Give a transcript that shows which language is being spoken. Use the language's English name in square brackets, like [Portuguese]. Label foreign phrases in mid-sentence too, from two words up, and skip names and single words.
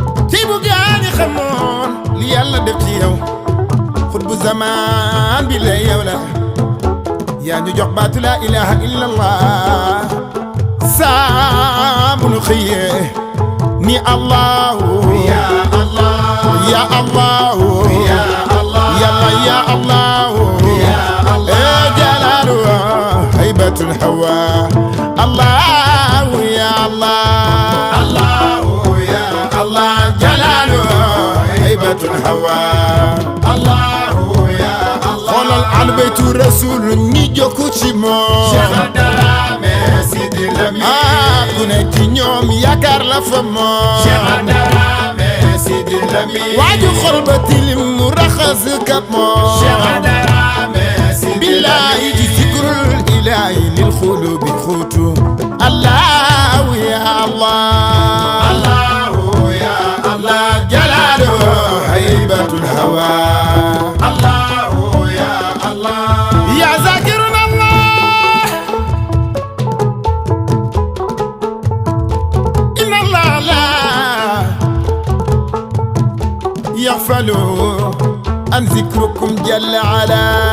[Wolof] Ci bu gaa ñi xamoon li Yàlla def ci yow. Xutbu zamaan bi la yow la. Yaa ñu jox baatu [Arabic] لا إله إلا الله. [Wolof] Saa bu nu xëyee ni Allahu. [Arabic] يا الله يا الله يا الله. Yàlla يا الله يا الله. Eh, جلال هيبة الهوى. الله يا الله الله يا الله. جلال هيبة الهوى الله يا الله. [Wolof] Xoolal [Arabic] آل بيت الرسول [Wolof] ñi jokku ci moom. Cheikh Adarame Sidi Lamine. Ah, ku ne ci ñoom yaakaar la fa moom. Cheikh Adarame Sidi Lamine. Waaju xol ba tilim mu raxas ka moom. [Arabic] Cheikh Adarame Sidi Billahi Lamine. di ذكر الإله للقلوب قوت. الله يا الله الله يا الله. جلاله هيبة الهوى. الله يا الله يا ذاكر الله. إن الله لا يغفل عن ذكركم جل علا.